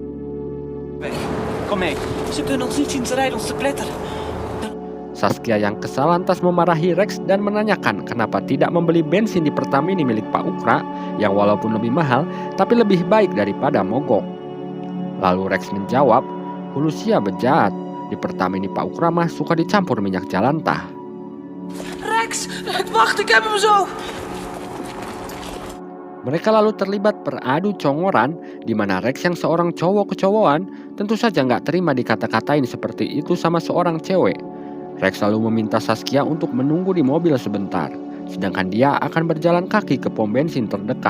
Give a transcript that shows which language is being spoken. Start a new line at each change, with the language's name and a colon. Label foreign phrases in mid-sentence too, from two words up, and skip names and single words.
Indonesian: Saskia yang kesal lantas memarahi Rex dan menanyakan kenapa tidak membeli bensin di Pertamini milik Pak Ukra yang walaupun lebih mahal tapi lebih baik daripada mogok. Lalu Rex menjawab,
Sundanese: "Hulusia bejat,
Indonesian: di Pertamini Pak Ukra mah suka dicampur minyak jalantah."
Dutch: Rex, wacht, ik heb hem zo.
Indonesian: Mereka lalu terlibat beradu congoran di mana Rex yang seorang cowok kecowokan tentu saja nggak terima dikata-katain seperti itu sama seorang cewek. Rex lalu meminta Saskia untuk menunggu di mobil sebentar, sedangkan dia akan berjalan kaki ke pom bensin terdekat.